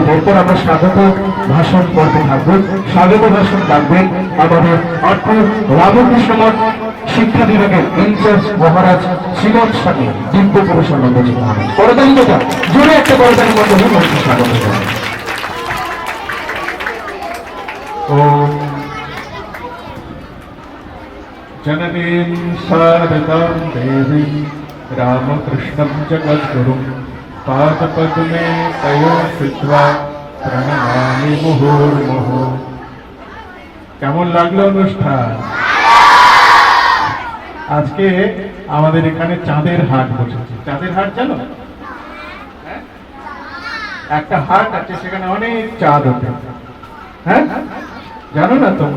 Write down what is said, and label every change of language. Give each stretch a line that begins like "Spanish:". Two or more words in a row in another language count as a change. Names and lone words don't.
Bangla: এরপর আমরা স্বাগত ভাষণ পর্বে থাকবো। স্বাগত ভাষণ রাখবেন আমাদের আটপুর রামকৃষ্ণ মঠ শিক্ষা বিভাগের ইনচার্জ মহারাজ শ্রীমৎ স্বামী দিব্য পুরুষানন্দজি মহারাজ। করতালি কথা জোরে একটা করতালির মধ্যে মন্ত্রী স্বাগত জানাই।
Sanskrit: जननीं शारदां देवीं रामकृष्णं जगद्गुरुं पादपद्मे तयो श्रुत्वा प्रणमामि मुहुर्मुहुः।
Bangla: কেমন লাগলো অনুষ্ঠান? আজকে আমাদের এখানে চাঁদের হাট বসেছে। চাঁদের হাট জানো? একটা হাট আছে, সেখানে অনেক চাঁদ ওঠে। হ্যাঁ, জানো না তোমরা?